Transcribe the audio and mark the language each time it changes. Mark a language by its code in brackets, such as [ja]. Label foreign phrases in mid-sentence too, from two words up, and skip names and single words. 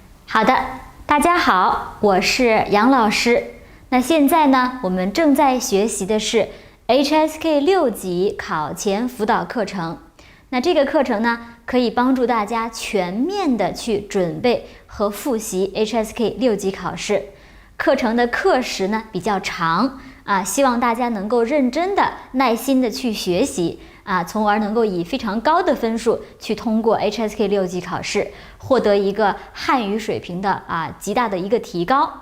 [zh] 好的，大家好，我是杨老師。那現在呢，我們正在學習的是 HSK 6 級考前輔導課程。那這個課程呢，可以幫助大家全面的去準備和複習 HSK 6級考試。課程的課時呢比較長希望大家能夠認真的、耐心的去學習從而能夠以非常高的分數去通過 HSK 6級考試，獲得一個漢語水平的極大的一個提高。